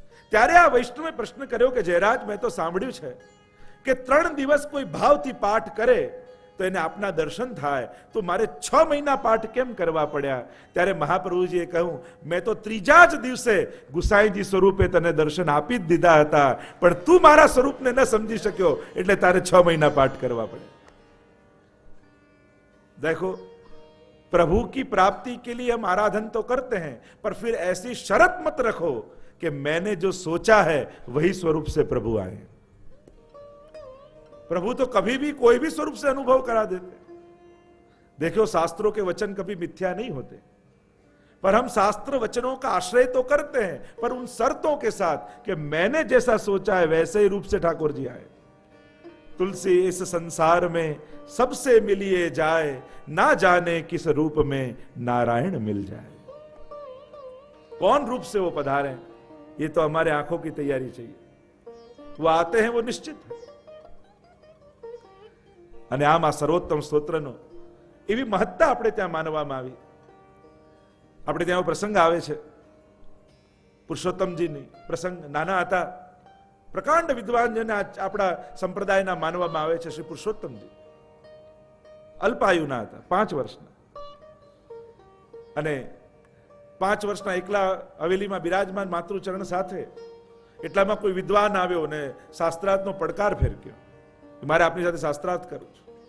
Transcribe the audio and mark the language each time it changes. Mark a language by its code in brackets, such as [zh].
[gu] ત્યારે આ વૈષ્ણવે પ્રશ્ન કર્યો કે જયરાજ, મેં તો સાંભળ્યું છે કે 3 દિવસ કોઈ ભાવથી પાઠ કરે તો એને આપના દર્શન થાય, તો મારે 6 મહિના પાઠ કેમ કરવા પડ્યા? ત્યારે મહાપ્રભુજીએ કહ્યું, મેં તો ત્રીજા જ દિવસે ગુસાઈજી સ્વરૂપે તને દર્શન આપી જ દીધા હતા, પણ તું મારા સ્વરૂપને ન સમજી શક્યો એટલે તારે 6 મહિના પાઠ કરવા પડે। [hi] देखो, प्रभु की प्राप्ति के लिए हम आराधन तो करते हैं, पर फिर ऐसी शर्त मत रखो कि मैंने जो सोचा है वही स्वरूप से प्रभु आए। प्रभु तो कभी भी कोई भी स्वरूप से अनुभव करा देते। देखो, शास्त्रों के वचन कभी मिथ्या नहीं होते, पर हम शास्त्र वचनों का आश्रय तो करते हैं, पर उन शर्तों के साथ कि मैंने जैसा सोचा है वैसे ही रूप से ठाकुर जी आए। तुलसी इस संसार में सबसे मिलिए जाए, ना जाने किस रूप में नारायण मिल जाए। कौन रूप से वो पधारे, ये तो हमारे आंखों की तैयारी चाहिए। वो आते हैं, वो निश्चित है। [gu] અને આમ આ સર્વોત્તમ સ્તોત્રનો એવી મહત્તા આપણે ત્યાં માનવામાં આવી। આપણે ત્યાં પ્રસંગ આવે છે, પુરુષોત્તમજીની પ્રસંગ નાના હતા, પ્રકાંડ વિદ્વાન જેને આપણા સંપ્રદાયના માનવામાં આવે છે શ્રી પુરુષોત્તમજી અલ્પાયુના હતા, 5 વર્ષના, અને 5 વર્ષના એકલા હવેલીમાં બિરાજમાન માતૃચરણ સાથે એટલામાં કોઈ વિદ્વાન આવ્યો ને શાસ્ત્રાર્થનો પડકાર ફેરક્યો, મારે આપની સાથે શાસ્ત્રાર્થ કરવું છે।